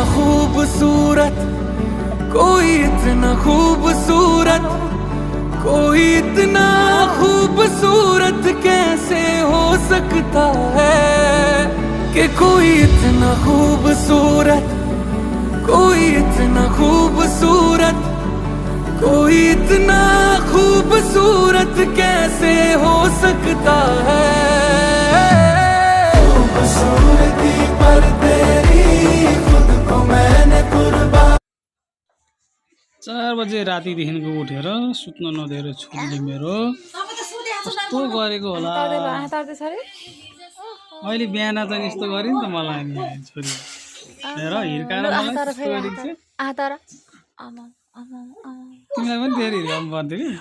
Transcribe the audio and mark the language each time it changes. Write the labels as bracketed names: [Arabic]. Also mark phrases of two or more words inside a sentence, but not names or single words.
[Hindi] खूबसूरत, कोई इतना खूबसूरत, कोई इतना खूबसूरत कैसे हो सकता है कि कोई इतना खूबसूरत, कोई इतना खूबसूरत, कोई इतना खूबसूरत कैसे हो सकता है। खूबसूरती पर तेरी खुद को मैंने कुर्बान। [Nepali] 4 बजे रातिदेखिको उठेर सुत्न नदिएर छोरीले मेरो कस्तो गरेको होला। अहिले बिहान चाहिँ यस्तो गरे नि त मलाई नि छोरी हेर हिर्काएर मलाई कस्तो गरेको छ। तिमीलाई पनि धेरै हिर्काउनु पर्थ्यो कि।